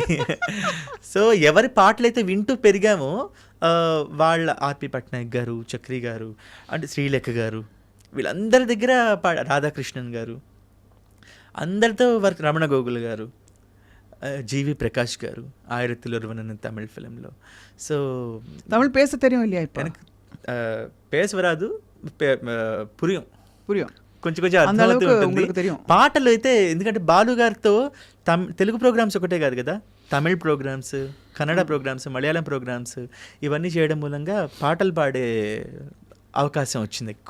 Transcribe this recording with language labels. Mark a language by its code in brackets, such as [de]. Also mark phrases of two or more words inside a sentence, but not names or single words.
[te] సో ఎవరి పాటలైతే వింటూ పెరిగామో వాళ్ళ ఆర్పి పట్నాయక్ గారు, చక్రి గారు, అంటే శ్రీలేఖ గారు, వీళ్ళందరి దగ్గర రాధాకృష్ణన్ గారు, అందరితో వర్క్, రమణ గోగుల్ గారు, జీవి ప్రకాష్ గారు, [ta] ஆயிரத்தில் ஒருவன் தமிழ் ஃபிலிமில். ஸோ தமிழ் பேச தெரியும் இல்லையா? இப்போ எனக்கு பேச வராது, పురియం పురియం [te] కొంచెం కొంచెం అర్థమవుతూ ఉంటుంది. పాటలు అయితే ఎందుకంటే బాలు గారితో తెలుగు ప్రోగ్రామ్స్ ఒకటే కాదు కదా, తమిళ్ ప్రోగ్రామ్స్, కన్నడ ప్రోగ్రామ్స్, మలయాళం ప్రోగ్రామ్స్, ఇవన్నీ చేయడం మూలంగా పాటలు పాడే అవకాశం వచ్చింది ఎక్కువ.